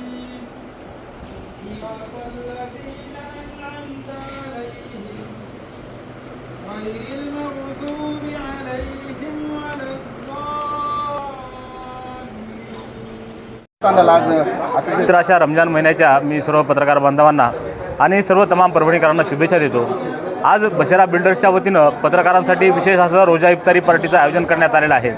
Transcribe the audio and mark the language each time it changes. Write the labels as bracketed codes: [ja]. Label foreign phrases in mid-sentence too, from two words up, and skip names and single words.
[ar] إياك الذين أنعمت عليهم غير المغضوب عليهم ولا الضالين. [mr] तर अशा रमजान महिन्याच्या मी सर्व पत्रकार बांधवांना आणि सर्व तमाम परभणीकरांना शुभेच्छा देतो। आज बसेरा बिल्डर्सच्या वतीनं पत्रकारांसाठी विशेष असा रोजा इफ्तारी पार्टीचं आयोजन करण्यात आलेलं आहे।